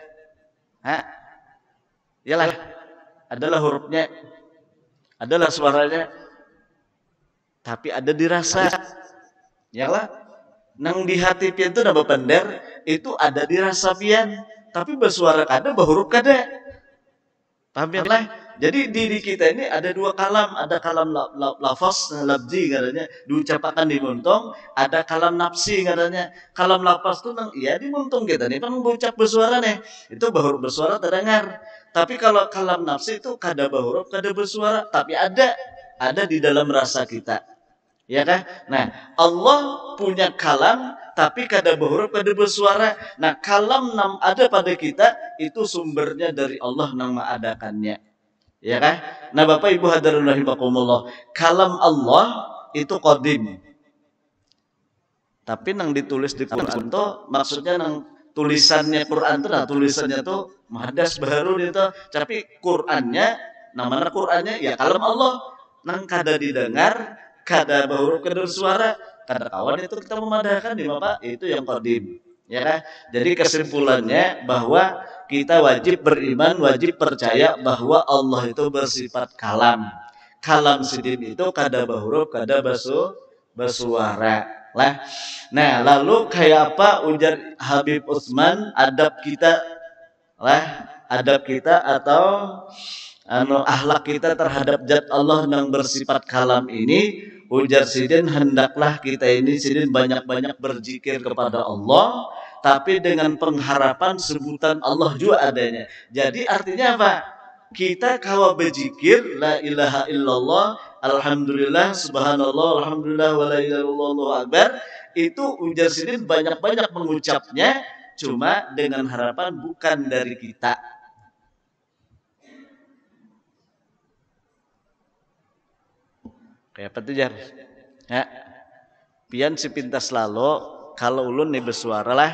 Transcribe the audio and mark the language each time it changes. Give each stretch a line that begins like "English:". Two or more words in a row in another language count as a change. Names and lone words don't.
Banjar: Yalah, adalah hurufnya, adalah suaranya. Tapi ada dirasa, ya lah. Nang di hati pian itu nama pender, itu ada dirasa pian, tapi bersuara kada, berhuruf kada. Paham lah. Jadi diri kita ini ada dua kalam, ada kalam lafaz, labdi katanya, diucapkan di muntung, ada kalam nafsi katanya. Kalam lafaz itu nang iya di muntung kita nih, kan berucap bersuara nih, itu berhuruf bersuara terdengar. Tapi kalau kalam nafsi itu kada berhuruf, kada bersuara, tapi ada di dalam rasa kita. Ya kan? Nah, Allah punya kalam tapi kada berhuruf, kada bersuara. Nah, kalam nam ada pada kita itu sumbernya dari Allah nang mengadakannya. Ya kan? Nah, Bapak Ibu hadirin rahimakumullah, kalam Allah itu qadim. Tapi nang ditulis di Quran itu maksudnya nang tulisannya Quran itu, nah tulisannya tuh mahadas baru itu, tapi Qurannya, namanya Qurannya ya kalam Allah nang kada didengar, kada berhuruf, kada bersuara, kada kawan itu kita memadahkan di Bapak itu yang qadim, ya kan?
Indonesian: Jadi kesimpulannya bahwa kita wajib beriman, wajib percaya bahwa Allah itu bersifat kalam.
Banjar: Kalam sidim itu kada berhuruf, kada bersuara lah. Nah, lalu kayak apa ujar Habib Utsman adab kita lah, adab kita atau akhlak kita terhadap zat Allah yang bersifat kalam ini, ujar sidin hendaklah kita ini sidin banyak-banyak berzikir kepada Allah, tapi dengan pengharapan sebutan Allah juga adanya.
Indonesian: Jadi artinya apa? Kita kalau berzikir
Arabic: لا إله إلا الله الحمد لله، سبحان الله، الحمد لله، ولا إله إلا الله، الله أكبر.
Banjar: Itu ujar sidin banyak-banyak mengucapnya, cuma dengan harapan bukan dari kita. Kayak apa tuh Jar? Ya. Pian si pintas lalu kalau ulun nih bersuara lah.